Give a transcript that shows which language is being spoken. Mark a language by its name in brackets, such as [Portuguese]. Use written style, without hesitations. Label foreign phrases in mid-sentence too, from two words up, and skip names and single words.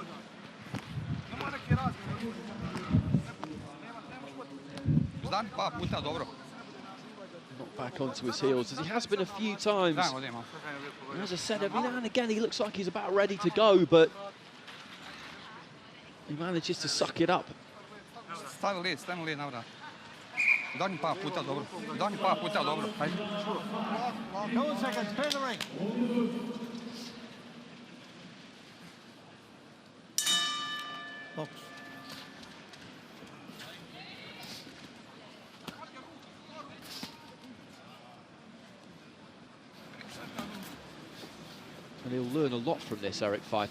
[English] Not back onto his heels, as he has been a few times. And as I said, every now and again he looks like he's about ready to go, but he manages to suck it up. Stani lead, now. [Serbian] Daj mi par puta dobro. Daj mi par puta dobro. Ajde. [English] Go 1 second, clear the ring. Box. And he'll learn a lot from this, Erik Pfeifer.